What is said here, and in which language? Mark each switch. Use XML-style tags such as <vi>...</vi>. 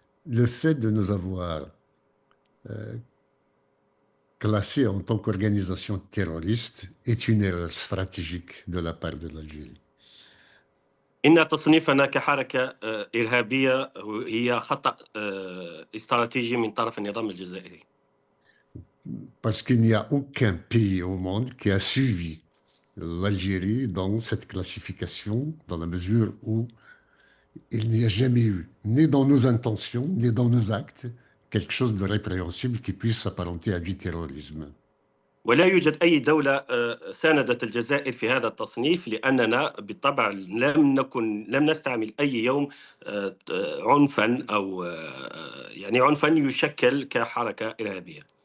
<fr>Le fait de nous avoir classés en tant qu'organisation terroriste est une erreur stratégique de la part de l'Algérie.</fr> <ar>إن تصنيفنا كحركة إرهابية هي خطأ استراتيجي من طرف النظام الجزائري.</ar> <fr>Parce qu'il n'y a aucun pays au monde qui a suivi l'Algérie dans cette classification, dans la mesure où il n'y a jamais eu, ni dans nos intentions, ni dans nos actes, quelque chose de répréhensible qui puisse s'apparenter à du terrorisme.</fr> <ar>ولا يوجد أي دولة ساندت الجزائر في هذا التصنيف، لأننا بالطبع لم نستعمل أي يوم عنفا أو يعني عنفا يشكل كحركة إرهابية.</ar>